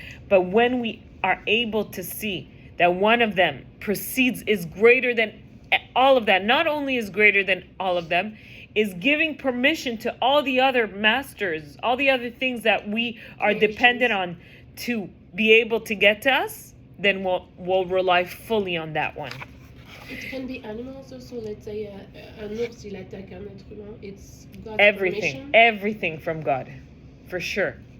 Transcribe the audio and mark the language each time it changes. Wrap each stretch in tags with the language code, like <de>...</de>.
<en>But when we are able to see that one of them is greater than all of that, not only is greater than all of them, is giving permission to all the other masters, all the other things that we are dependent on to be able to get to us, then we'll rely fully on that one. It can be animals also. Let's say</en> <fr>un ours, il attaque un être humain.</fr> <en>It's God's permission. Everything from God, for sure.</en>